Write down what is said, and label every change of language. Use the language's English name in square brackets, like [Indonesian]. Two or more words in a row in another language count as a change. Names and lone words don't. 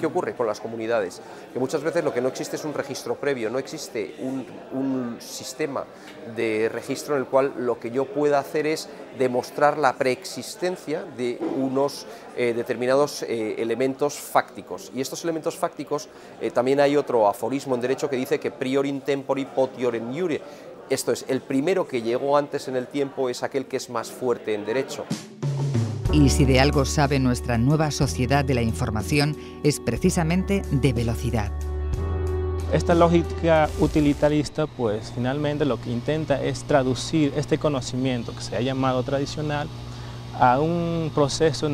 [Spanish] ¿Qué ocurre con las comunidades? Que muchas veces lo que no existe es un registro previo, no existe un sistema de registro en el cual lo que yo pueda hacer es demostrar la preexistencia de unos determinados elementos fácticos. Y estos elementos fácticos, también hay otro aforismo en derecho que dice que [Latin] prior in tempore potior in iure. [Spanish] Esto es, el primero que llegó antes en el tiempo es aquel que es más fuerte en derecho. Y si de algo sabe nuestra nueva sociedad de la información, es precisamente de velocidad. Esta lógica utilitarista, pues finalmente lo que intenta es traducir este conocimiento que se ha llamado tradicional a un proceso en